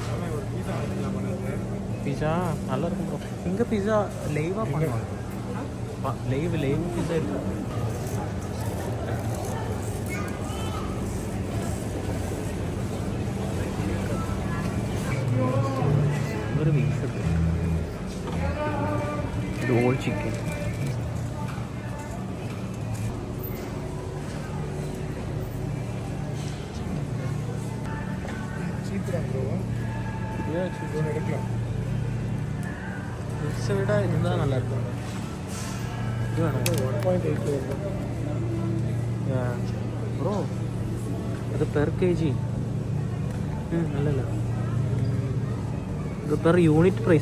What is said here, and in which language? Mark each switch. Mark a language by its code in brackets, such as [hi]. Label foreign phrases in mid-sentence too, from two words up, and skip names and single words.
[ta] பிஸா நல்லா இருக்கும் ப்ரோ. இங்கே பிஸா லைவாக பண்ணுவாங்க. [ml] ലൈവ് ഇതായിരുന്നു. ഒരു ബീഫ് എടുത്തു, [en] roll chicken. [ml] ഇവിടെ എന്താ നല്ല ഇത് വേണം ബ്രോ, അത് [en] per kg [ml] അല്ലല്ലോ, ഇത് [en] per unit price.